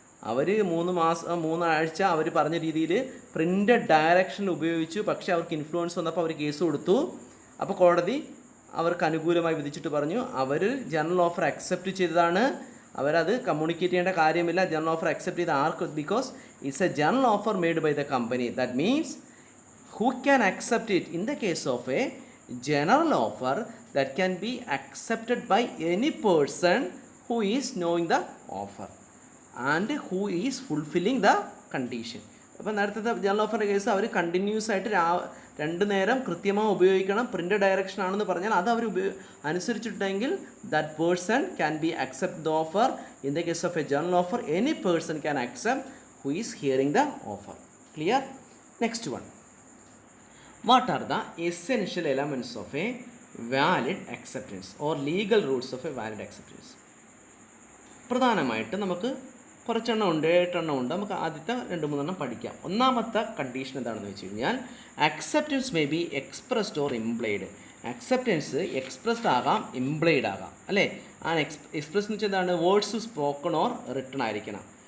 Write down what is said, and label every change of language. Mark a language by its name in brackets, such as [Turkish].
[Malayalam] അവർ 3 ആഴ്ച അവർ പറഞ്ഞ രീതിയിൽ പ്രിൻ്റഡ് ഡയറക്ഷനിൽ ഉപയോഗിച്ചു. പക്ഷേ അവർക്ക് ഇൻഫ്ലുവൻസ് വന്നപ്പോൾ അവർ കേസ് കൊടുത്തു. അപ്പോൾ കോടതി അവർക്ക് അനുകൂലമായി വിധിച്ചിട്ട് പറഞ്ഞു അവർ ജനറൽ ഓഫർ അക്സെപ്റ്റ് ചെയ്തതാണ്, അവരത് കമ്മ്യൂണിക്കേറ്റ് ചെയ്യേണ്ട കാര്യമില്ല. ജനറൽ ഓഫർ അക്സെപ്റ്റ് ചെയ്ത ആർക്ക്, [English] Because it's a general offer made by the company. That means who can accept it? In the case of a general offer that can be accepted by any person who is knowing the offer and who is fulfilling the condition. [Malayalam] അപ്പോൾ നേരത്തെ general ഓഫറിൻ്റെ case അവർ continuous ആയിട്ട് 2 നേരം കൃത്യമായി ഉപയോഗിക്കണം, print direction ആണെന്ന് പറഞ്ഞാൽ അത് അവർ അനുസരിച്ചിട്ടുണ്ടെങ്കിൽ [English] That person can be accept the offer. In the case of a general offer any person can accept who is hearing the offer. Clear? Next one. What are the essential elements of a valid acceptance or legal rules of a valid acceptance? [Malayalam] പ്രധാനമായിട്ട് നമുക്ക് കുറച്ചെണ്ണം ഉണ്ട്, 8 എണ്ണം ഉണ്ട്. നമുക്ക് ആദ്യത്തെ 2-3 പഠിക്കാം. ഒന്നാമത്തെ condition എന്താണെന്ന് വെച്ച് കഴിഞ്ഞാൽ [English] Acceptance may be expressed or implied. [Malayalam] Acceptance expressed ആകാം, ഇംപ്ലൈഡ് ആകാം അല്ലേ. ആ എക്സ്പ്രസ് എന്ന് വെച്ചാൽ എന്താണ്, [English] words spoken or written [Malayalam] ആയിരിക്കണം.